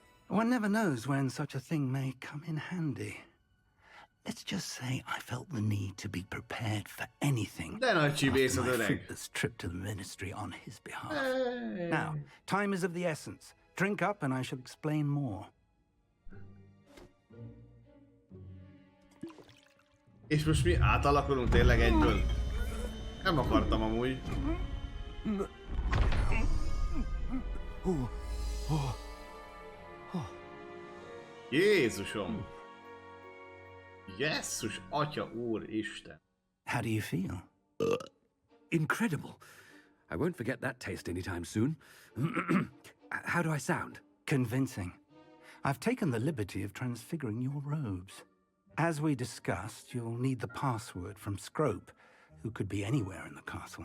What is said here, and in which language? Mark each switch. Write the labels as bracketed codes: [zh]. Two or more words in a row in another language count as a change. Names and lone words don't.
[en] One never knows when such a thing may come in handy. Let's just say I felt the need to be prepared for anything after my fruitless trip to the ministry on his behalf. Hey. Now, time is of the essence. Drink up and I shall explain more. [hu] És most mi átalakulunk tényleg egyből? Nem akartam amúgy. Jézusom! Jesszus, Atya Úristen! [en] How do you feel? Incredible. I won't forget that taste anytime soon. How do I sound? Convincing. I've taken the liberty of transfiguring your robes. As we discussed, you'll need the password from Scrope, who could be anywhere in the castle.